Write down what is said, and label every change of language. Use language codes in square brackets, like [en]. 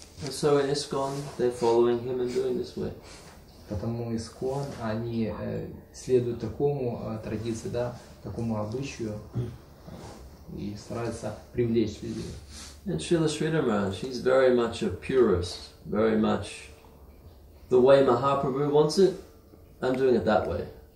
[en] And so in ISKCON, they're following him and doing this way. [ru] Потому ISKCON, они следуют такому традиции, да, такому обычаю и стараются привлечь людей. [en] And Srila Sridhar Maharaj, he's very much a purist, very much the way Mahaprabhu wants it, I'm doing it that way.